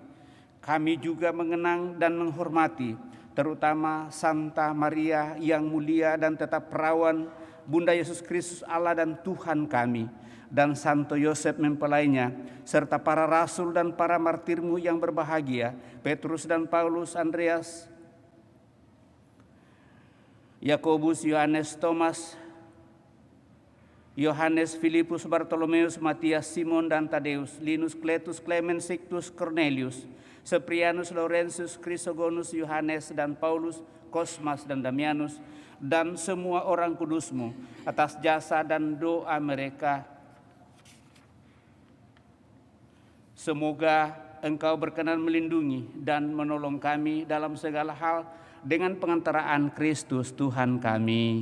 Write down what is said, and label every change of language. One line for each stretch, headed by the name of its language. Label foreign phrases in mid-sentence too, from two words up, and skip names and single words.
Indonesian: Kami juga mengenang dan menghormati terutama Santa Maria yang mulia dan tetap perawan, Bunda Yesus Kristus Allah dan Tuhan kami, dan Santo Yosef mempelainya, serta para rasul dan para martirmu yang berbahagia, Petrus dan Paulus, Andreas, Yakobus, Yohanes, Thomas, Yohanes, Filipus, Bartolomeus, Matias, Simon dan Tadeus, Linus, Cletus, Clemens, Sictus, Cornelius, Seprianus, Laurentius, Chrysogonus, Yohanes dan Paulus, Kosmas dan Damianus, dan semua orang kudus-Mu atas jasa dan doa mereka. Semoga Engkau berkenan melindungi dan menolong kami dalam segala hal dengan pengantaraan Kristus Tuhan kami.